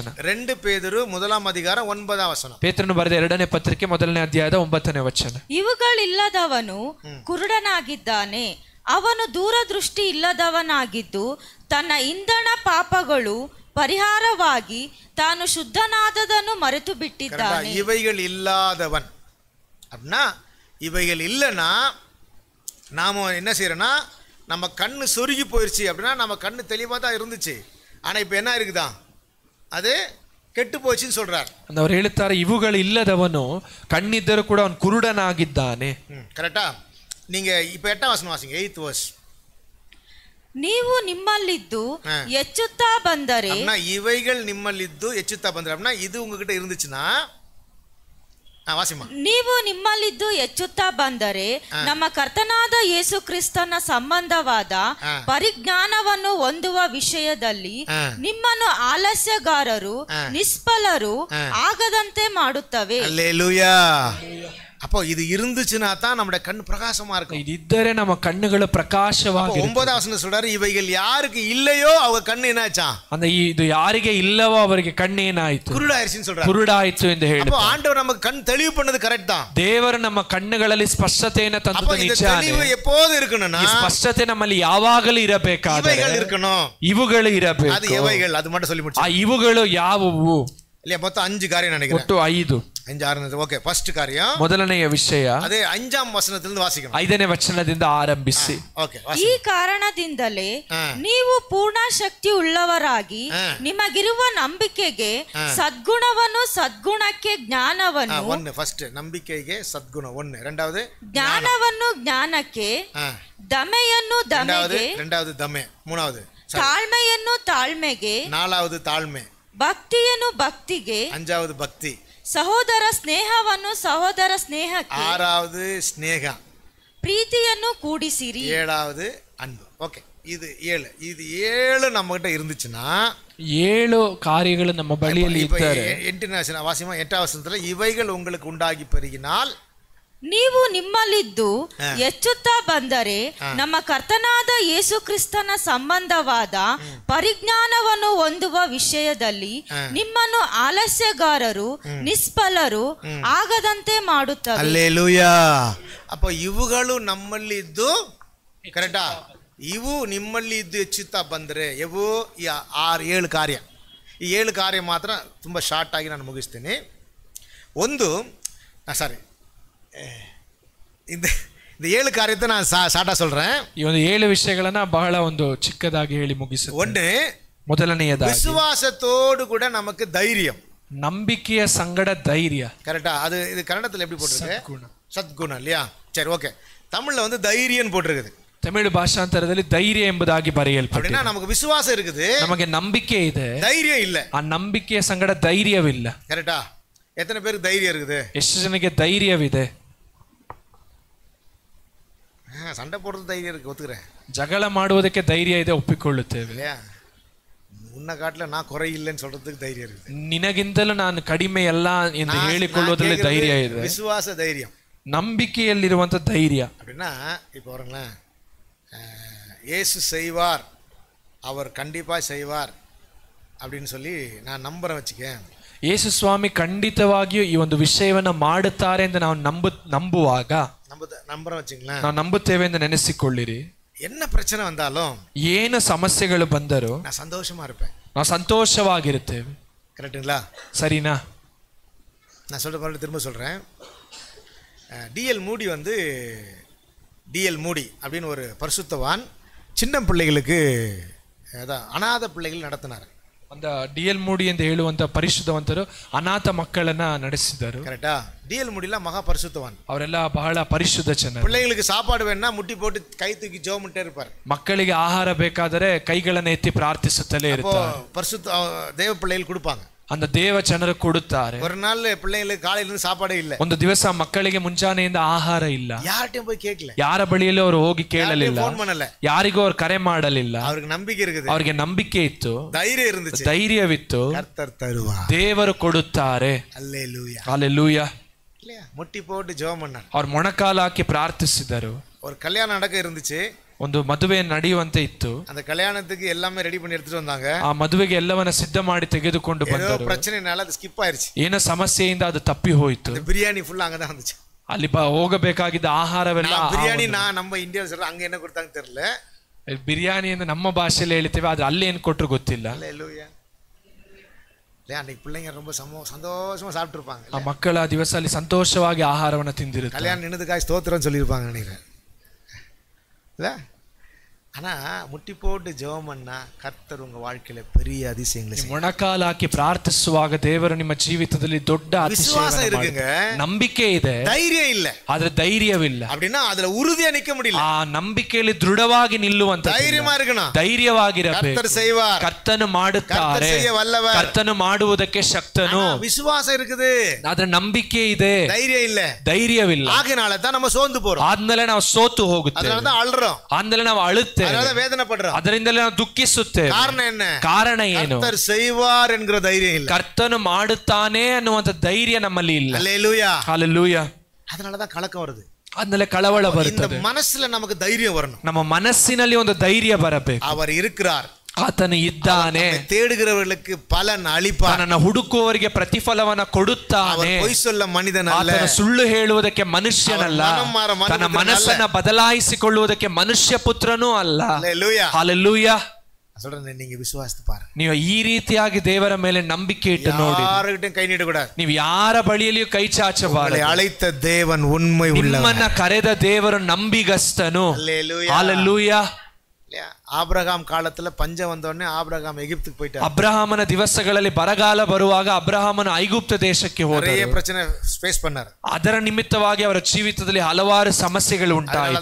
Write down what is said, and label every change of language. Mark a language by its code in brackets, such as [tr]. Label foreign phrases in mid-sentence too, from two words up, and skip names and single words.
[ta] 2 பேதுரு 1 அதிகாரம் 9 ವಚನ. [kn] ಪೇತ್ರನು ಬರೆದ 2ನೇ ಪತ್ರಿಕೆ 1ನೇ ಅಧ್ಯಾಯದ 9ನೇ ವಚನ. ಇವುಗಳಿಲ್ಲದವನು ಕುರುಡನಾಗಿದ್ದಾನೆ, ಅವನು ದೂರದೃಷ್ಟಿ ಇಲ್ಲದವನಾಗಿದ್ದು ತನ್ನ ಇಂಧನ ಪಾಪಗಳು ಪರಿಹಾರವಾಗಿ ತಾನು ಶುದ್ಧನಾದದನ್ನು ಮರೆತು ಬಿಟ್ಟಿದ್ದಾನೆ. [ta] இவைகள் இல்லாதவன் அப்படின்னா, இவைகள் இல்லைன்னா நாம என்ன செய்யறோம்னா, நம்ம கண்ணு சொருகி போயிடுச்சு அப்படின்னா, நம்ம கண்ணு தெளிவாக தான் இருந்துச்சு, ஆனால் இப்போ என்ன இருக்குதான், அது ಕೆಟ್ಟು போச்சுன்னு சொல்றார். [kn] ಅವರು ಹೇಳ್ತಾರೆ, ಇವುಗಳು ಇಲ್ಲದವನು ಕಣ್ಣಿದ್ದರೂ ಕೂಡ ಅವನು ಕುರುಡನಾಗಿದ್ದಾನೆ. ಕರೆಕ್ಟಾ? [ta] நீங்க இப்போ 8th வசன வாசிங்க, 8th verse. [kn] ನೀವು ನಿಮ್ಮಲ್ಲಿದ್ದು ಹೆಚ್ಚುತ್ತಾ ಬಂದರೆ, [ta] ಇவைகள் [kn] ನಿಮ್ಮಲ್ಲಿದ್ದು ಹೆಚ್ಚುತ್ತಾ ಬಂದರೆ [ta] அப்படின்னா, இது உங்ககிட்ட இருந்துச்சுன்னா ವಾಸಿಮ. [kn] ನೀವು ನಿಮ್ಮಲ್ಲಿದ್ದು ಹೆಚ್ಚುತ್ತಾ ಬಂದರೆ ನಮ್ಮ ಕರ್ತನಾದ ಯೇಸು ಕ್ರಿಸ್ತನ ಸಂಬಂಧವಾದ ಪರಿಜ್ಞಾನವನ್ನು ಹೊಂದುವ ವಿಷಯದಲ್ಲಿ ನಿಮ್ಮನ್ನು ಆಲಸ್ಯಗಾರರು ನಿಷ್ಫಲರು ಆಗದಂತೆ ಮಾಡುತ್ತವೆ. [ta] அல்லேலூயா. அப்போ இது இருந்துச்சுன்னா தான் நம்முடைய கண் பிரகாசமா இருக்கும். இது இத்தரே நம்ம கண்ணுಗಳು ಪ್ರಕಾಶವಾಗಿ. 9வது வசனம் சொல்றாரு, இவைகள் யாருக்கு இல்லையோ அவங்க கண்ணு என்னாச்சா, [kn] அந்த ಇದು ಯಾರಿಗೆ ಇಲ್ಲವೋ ಅವರಿಗೆ ಕಣ್ಣು ಏನಾಯಿತು, [ta] ಕುರುಡಾಯಿತು சொல்றாரு. [kn] ಕುರುಡಾಯಿತು ಎಂದು ಹೇಳುತ್ತಾರೆ. [ta] அப்போ ஆண்டவர் நமக்கு கண் தெளிவு பண்ணது கரெக்ட் தான். [kn] ದೇವರು ನಮ್ಮ ಕಣ್ಣುಗಳಲ್ಲಿ ಸ್ಪಷ್ಟತೆಯನ್ನು ತಂದದ್ದು ನಿಜ. [ta] தெளிவு எப்போது இருக்கணும்னா [kn] ಈ ಸ್ಪಷ್ಟತೆ ನಮ್ಮಲ್ಲಿ ಯಾವಾಗಲೂ ಇರಬೇಕಾದರೆ [ta] இவைகள் இருக்கணும். [kn] ಇವುಗಳು ಇರಬೇಕು. [ta] அது எவைகள் அது மட்டும் சொல்லி முடிச்சு. [kn] ಆ ಇವುಗಳು ಯಾವುವು? [ta] இல்லையா, மொத்தம் 5 காரியம் நினைக்கிறேன். [kn] ಒಟ್ಟು 5. 5 6 ಓಕೆ. ಫಸ್ಟ್ ಕಾರ್ಯ ಮೊದಲನೆಯ ವಿಷಯ ಅದೇ 5ನೇ ವಚನದಿಂದ ವಾಸಿಸೋಣ. 5ನೇ ವಚನದಿಂದ ಆರಂಭಿಸಿ. ಓಕೆ. ಈ ಕಾರಣದಿಂದಲೇ ನೀವು ಪೂರ್ಣ ಶಕ್ತಿ ಉಳ್ಳವರಾಗಿ ನಿಮಗಿರುವ ನಂಬಿಕೆಗೆ ಸದ್ಗುಣವನ್ನು, ಸದ್ಗುಣಕ್ಕೆ ಜ್ಞಾನವನ್ನು, ಒಂದು ಫಸ್ಟ್ ನಂಬಿಕೆಗೆ ಸದ್ಗುಣ ಒಂದು, ಎರಡಾவது ಜ್ಞಾನವನ್ನು, ಜ್ಞಾನಕ್ಕೆ ದಮೆಯನ್ನು, ದಮೆಗೆ ಎರಡಾவது ದಮೆ, ಮೂರಾவது ತಾಳ್ಮೆಯನ್ನು, ತಾಳ್ಮೆಗೆ ನಾಲ್ಕಾவது ತಾಳ್ಮೆ, ಭಕ್ತಿಯನ್ನು, ಭಕ್ತಿಗೆ [ta] அஞ்சாவது பக்தி, [kn] ಸಹೋದರ ಸ್ನೇಹವನ್ನು, ಸಹೋದರ ಸ್ನೇಹಕ್ಕೆ [ta] ஆறாவது ಸ್ನೇಹ, [kn] ಪ್ರೀತಿಯನ್ನು ಕೂಡಿಸಿರಿ, [ta] ஏழாவது அன்பு. ஓகே, இது 7. இது 7 நம்ம கிட்ட இருந்துச்சுன்னா [kn] 7 ಕಾರ್ಯಗಳು ನಮ್ಮ ಬಳಿಯಲ್ಲಿ ಇದ್ದರೆ 8ನೇ ವಚನ ವಾಸಿಮ 8ನೇ ವಚನದಲ್ಲಿ [ta] இவைகள் உங்களுக்கு உண்டாகி பெருகினால் [kn] ನೀವು ನಿಮ್ಮಲ್ಲಿದ್ದು ಹೆಚ್ಚುತ್ತಾ ಬಂದರೆ ನಮ್ಮ ಕರ್ತನಾದ ಯೇಸು ಕ್ರಿಸ್ತನ ಸಂಬಂಧವಾದ ಪರಿಜ್ಞಾನವನ್ನು ಹೊಂದುವ ವಿಷಯದಲ್ಲಿ ನಿಮ್ಮನ್ನು ಆಲಸ್ಯಗಾರರು ನಿಷ್ಫಲರು ಆಗದಂತೆ ಮಾಡುತ್ತವೆ. [ta] அல்லேலூயா. [kn] அப்போ ಇವುಗಳು ನಮ್ಮಲ್ಲಿದ್ದು ಕರೆಕ್ಟಾ, ಇವು ನಿಮ್ಮಲ್ಲಿದ್ದು ಹೆಚ್ಚುತ್ತಾ ಬಂದರೆ ಇವು 6-7 ಕಾರ್ಯ. ಈ 7 ಕಾರ್ಯ ಮಾತ್ರ ತುಂಬ ಶಾರ್ಟ್ ಆಗಿ ನಾನು ಮುಗಿಸ್ತೀನಿ. ಒಂದು ಸಾರಿ [ta] இந்த 7 காரியத்தை நான் ஷார்ட்டா சொல்றேன். [kn] ಈ ಒಂದು 7 ವಿಷಯಗಳನ್ನ ಬಹಳ ಒಂದು ಚಿಕ್ಕದಾಗಿ ಹೇಳಿ ಮುಗಿಸುತ್ತೇನೆ. ಒಂದು ಮೊದಲನೆಯದಾಗಿ [ta] விசுவாசத்தோடு கூட நமக்கு தைரியம், [kn] ನಂಬಿಕೆಯ ಸಂಗಡ ಧೈರ್ಯ. [ta] கரெக்ட்டா? அது இது கன்னடத்துல எப்படி போட்டுருக்கு? சத்குணம் இல்லையா? சரி, ஓகே. தமிழ்ல வந்து தைரியம்னு போட்டுருக்குது. [kn] ತಮಿಳು ಭಾಷಾಂತರದಲ್ಲಿ ಧೈರ್ಯ ಎಂಬುದಾಗಿ ಬರೆಯಲ್ಪಟ್ಟಿದೆ. [ta] அப்படினா நமக்கு விசுவாசம் இருக்குது, [kn] ನಮಗೆ ನಂಬಿಕೆ ಇದೆ, [ta] தைரியம் ಇಲ್ಲ. [kn] ಆ ನಂಬಿಕೆಯ ಸಂಗಡ ಧೈರ್ಯವಿಲ್ಲ. [ta] கரெக்ட்டா? எத்தனை பேருக்கு தைரியம் இருக்குது? [kn] ಎಷ್ಟು ಜನಕ್ಕೆ ಧೈರ್ಯವಿದೆ? [ta] சண்டை போடுறது தைரியம் இருக்கு, ஒத்துக்கிறேன். [kn] ಜಗಳ ಮಾಡುವುದಕ್ಕೆ ಧೈರ್ಯ ಇದೆ, ಒಪ್ಪಿಕೊಳ್ಳುತ್ತೇವೆ. [ta] இல்லையா? உன்னை காட்டில நான் குறை இல்லைன்னு சொல்றதுக்கு தைரியம் இருக்குது. [kn] ನಿನಗಿಂತಲೂ ನಾನು ಕಡಿಮೆ ಅಲ್ಲ ಎಂದು ಹೇಳಿಕೊಳ್ಳುವುದರಲ್ಲಿ ಧೈರ್ಯ ಇದೆ. [ta] விசுவாச தைரியம், [kn] ನಂಬಿಕೆಯಲ್ಲಿರುವಂತ ಧೈರ್ಯ. [ta] அப்படின்னா இப்போ பாருங்களேன், இயேசு செய்வார், அவர் கண்டிப்பா செய்வார் அப்படின்னு சொல்லி நான் நம்புறேன் வச்சுக்கேன். [kn] ಯೇಸು ಸ್ವಾಮಿ ಖಂಡಿತವಾಗಿಯೂ ಈ ಒಂದು ವಿಷಯವನ್ನ ಮಾಡುತ್ತಾರೆ ಎಂದು ನಾವು ನಂಬುವಾಗ, [ta] நம்புறேன் வச்சுங்களேன், [kn] ನಾವು ನಂಬುತ್ತೇವೆ ಎಂದು ನೆನೆಸಿಕೊಳ್ಳಿರಿ. [ta] என்ன பிரச்சனை வந்தாலும், [kn] ಏನು ಸಮಸ್ಯೆಗಳು ಬಂದರೂ [ta] நான் சந்தோஷமா இருப்பேன், [kn] ನಾವು ಸಂತೋಷವಾಗಿರುತ್ತೇವೆ. [ta] கரெக்டுங்களா? [kn] ಸರಿನಾ? [ta] நான் சொல்ற மாதிரி திரும்ப சொல்றேன். டிஎல் மூடி வந்து டிஎல் மூடி அப்படின்னு ஒரு பரிசுத்தவான் சின்ன பிள்ளைகளுக்கு அதான் அநாத பிள்ளைகள் நடத்தினார். [kn] அந்த டிஎல் மூடி ಎಂದು ಹೇಳುವಂತ ಪರಿಶುದ್ಧವಂತರು ಅನಾಥ ಮಕ್ಕಳನ್ನ ನಡೆಸಿದರು. ಕರೆಕ್ಟಾ? [ta] டிஎல் மூடிலாம் மகா பரிசுத்தவான், [kn] ಅವರೆಲ್ಲ ಬಹಳ ಪರಿಶುದ್ಧ ಜನರು. [ta] பிள்ளைகளுக்கு சாப்பாடு வேணா முட்டி போட்டு கை தூக்கி ஜெபமிட்டே இருப்பார். [kn] ಮಕ್ಕಳಿಗೆ ಆಹಾರ ಬೇಕಾದರೆ ಕೈಗಳನ್ನು ಎತ್ತಿ ಪ್ರಾರ್ಥಿಸುತ್ತಲೇ ಇರ್ತಾರೆ. [ta] பரிசுத்த தேவ பிள்ளைகள் கொடுப்பாங்க. [kn] அந்த ದೇವ ಜನರು ಕೊಡುತ್ತಾರೆ. [ta] ஒரு நாள் பிள்ளைங்களுக்கு காலையில இருந்து சாப்பாடே இல்ல. [kn] ಒಂದು ದಿವಸ ಮಕ್ಕಳಿಗೆ ಮುಂಜಾನೆಯಿಂದ ಆಹಾರ ಇಲ್ಲ. [ta] யார்கிட்டயும் போய் கேட்கல, [kn] ಯಾರ ಬಳಿಯಲ್ಲೂ ಅವರು ಹೋಗಿ ಕೇಳಲಿಲ್ಲ, ಫೋನ್ ಮಾಡಲ್ಲ, ಯಾರಿಗೂ ಅವರು ಕರೆ ಮಾಡಲಿಲ್ಲ. ಅವರಿಗೆ ನಂಬಿಕೆ இருக்குது, ಅವರಿಗೆ ನಂಬಿಕೆ ಇತ್ತು, [ta] ಧೈರ್ಯ இருந்துச்சு, [kn] ಧೈರ್ಯವಿತ್ತು. [ta] கர்த்தர் தருவார், [kn] ದೇವರು ಕೊಡುತ್ತಾರೆ. [ta] அல்லேலூயா, [kn] ಹಲ್ಲೆಲೂಯಾ. [ta] இல்லையா? முட்டி போட்டு ஜெபம் பண்ணார். [kn] ಅವರು ಮೊಣಕಾಲು ಹಾಕಿ ಪ್ರಾರ್ಥಿಸಿದರು. [ta] ஒரு கல்யாணம் நடக்க இருந்துச்சு, [kn] ಒಂದು ಮದುವೆ ನಡೆಯುವಂತೆ ಇತ್ತು. [ta] அந்த கல்யாணத்துக்கு எல்லாமே ரெடி பண்ணி எடுத்துட்டு வந்தாங்க. [kn] ಆ ಮದುವೆಗೆ ಎಲ್ಲವನ್ನ ಸಿದ್ಧ ಮಾಡಿ ತೆಗೆದುಕೊಂಡು ಬಂದರು. [ta] பிரச்சனைனால அது ஸ்கிப் ஆயிருச்சு. [kn] ಏನೋ ಸಮಸ್ಯೆಯಿಂದ ಅದು ತಪ್ಪಿ ಹೋಯಿತು. [ta] பிரியாணி ஃபுல்லா அங்க தான் வந்துச்சு. [kn] ಅಲ್ಲಿ ಹೋಗಬೇಕಾಗಿದ್ದ ಆಹಾರವೆಲ್ಲ [ta] பிரியாணி நம்ம இந்தியாவில் சொல்ற அங்க என்ன கொடுத்தாங்க தெரியல. [kn] ಬಿರಿಯಾನಿ ಎಂದು ನಮ್ಮ ಭಾಷೆಯಲ್ಲಿ ಹೇಳ್ತೇವೆ, ಆದ್ರೆ ಅಲ್ಲಿ ಏನು ಕೊಟ್ಟರು ಗೊತ್ತಿಲ್ಲ. [ta] அல்லேலூயா. அன்னைக்கு பிள்ளைங்க ரொம்ப சந்தோஷமா சாப்பிட்டு இருப்பாங்க. [kn] ಆ ಮಕ್ಕಳ ದಿವಸ ಅಲ್ಲಿ ಸಂತೋಷವಾಗಿ ಆಹಾರವನ್ನು ತಿಂದಿರುತ್ತಾರೆ. [ta] கல்யாணம் நின்னதுக்காக ஸ்தோத்திரம் சொல்லியிருப்பாங்க நினைக்கிறேன். இல்ல, ஆனா முட்டி போட்டு ஜெபம் பண்ணா கர்த்தர் உங்க வாழ்க்கையில பெரிய அதிசயங்களை செய்வார். [kn] ಮೊಣಕಾಲು ಹಾಕಿ ಪ್ರಾರ್ಥಿಸುವಾಗ ದೇವರು ನಿಮ್ಮ ಜೀವಿತದಲ್ಲಿ ದೊಡ್ಡ [ta] விசுவாசம் இருக்குங்க, [kn] ನಂಬಿಕೆ ಇದೆ, [ta] தைரியம் இல்ல. [kn] ಆದ್ರೆ ಧೈರ್ಯವಿಲ್ಲ. [ta] அப்படின்னா அதுல உறுதியா நிக்க முடியல. [kn] ಆ ನಂಬಿಕೆಯಲ್ಲಿ ದೃಢವಾಗಿ ನಿಲ್ಲುವಂತ [ta] தைரியமா இருக்கணும், [kn] ಧೈರ್ಯವಾಗಿರಬೇಕು. [ta] கர்த்தர் செய்வார், [kn] ಕರ್ತನು ಮಾಡುತ್ತಾರೆ, [ta] செய்ய வல்லவர், [kn] ಕರ್ತನು ಮಾಡುವುದಕ್ಕೆ ಶಕ್ತನು. [ta] விசுவாசம் இருக்குது, [kn] ಆದ್ರೆ ನಂಬಿಕೆ ಇದೆ, [ta] தைரியம் இல்ல. [kn] ಧೈರ್ಯವಿಲ್ಲ. [ta] ஆகையினால தான் நம்ம சோர்ந்து போறோம், [kn] ಆದ್ಮೇಲೆ ನಾವು ಸೋತು ಹೋಗುತ್ತೇವೆ, [ta] அதனால தான் அழுறோம், [kn] ಆದ್ಮೇಲೆ ನಾವು ಅಳುತ್ತೇವೆ, [ta] அதனால வேதனை படுறோம். [kn] ಅದರಿಂದಲೇ ನಾವು ದುಃಖಿಸುತ್ತೇವೆ. [ta] காரணம் என்ன? [kn] ಕಾರಣ ಏನು? [ta] கர்த்தர் செய்வார் என்கிற தைரியம் இல்ல, [kn] ಕರ್ತನು ಮಾಡುತ್ತಾನೆ ಅನ್ನುವಂತ ಧೈರ್ಯ ನಮ್ಮಲ್ಲಿ ಇಲ್ಲ. [ta] அல்லேலூயா, [kn] ಹಲ್ಲೆಲೂಯಾ. [ta] அதனால தான் கலக்கம் வருது, [kn] ಆದ್ಮೇಲೆ ಕಳವಳ [ta] இந்த [kn] ಬರುತ್ತದೆ. [ta] மனசுல நமக்கு தைரியம் வரணும். [kn] ನಮ್ಮ ಮನಸ್ಸಿನಲ್ಲಿ ಒಂದು ಧೈರ್ಯ ಬರಬೇಕು. [ta] அவர் இருக்கிறார், [kn] ಆತನು ಇದ್ದಾನೆ, [ta] தேடுகிறவர்களுக்கு பலன் அளிப்பார், [kn] ತನ್ನ ಹುಡುಕುವವರಿಗೆ ಪ್ರತಿಫಲವನ್ನ ಕೊಡುತ್ತಾನೆ. [ta] பொய் சொல்ல மனிதன் அல்ல, [kn] ಆತನು ಸುಳ್ಳು ಹೇಳುವುದಕ್ಕೆ ಮನುಷ್ಯನಲ್ಲ, ತನ್ನ ಮನಸ್ಸನ್ನ ಬದಲಾಯಿಸಿಕೊಳ್ಳುವುದಕ್ಕೆ ಮನುಷ್ಯ ಪುತ್ರನೂ ಅಲ್ಲ. [ta] அல்லேலூயா. [kn] ಹಲ್ಲೆಲೂಯಾ. [ta] சொல்றேன், நீங்க விசுவாசித்து பாருங்க. [kn] ನೀವು ಈ ರೀತಿಯಾಗಿ ದೇವರ ಮೇಲೆ ನಂಬಿಕೆ ಇಟ್ಟು ನೋಡಿ. [ta] யாருகிட்டையும் கை நீட்டக்கூடாது, [kn] ನೀವು ಯಾರ ಬಳಿಯಲ್ಲಿಯೂ ಕೈ ಚಾಚಬಾರದು. [ta] அழைத்த தேவன் உண்மை உள்ளவர், [kn] ನಿಮ್ಮನ್ನ ಕರೆದ ದೇವರು ನಂಬಿಗಸ್ತನು. [ta] அல்லேலூயா. [kn] ಹಲ್ಲೆಲೂಯಾ. [ta] ஆபிரகாம் காலத்துல பஞ்சம் வந்த உடனே ஆபிரகாம் எகிப்துக்கு போயிட்டார். [kn] ಅಬ್ರಹಾಮನ ದಿವಸಗಳಲ್ಲಿ ಬರಗಾಲ ಬರುವಾಗ ಅಬ್ರಹಾಮನು ಐಗುಪ್ತ ದೇಶಕ್ಕೆ [ta] நிறைய [kn] ಹೋದರು. [ta] பிரச்சனை ஃபேஸ் பண்ணார். [kn] ಅದರ ನಿಮಿತ್ತವಾಗಿ ಅವರ ಜೀವಿತದಲ್ಲಿ ಹಲವಾರು ಸಮಸ್ಯೆಗಳು ಉಂಟಾಯಿತು.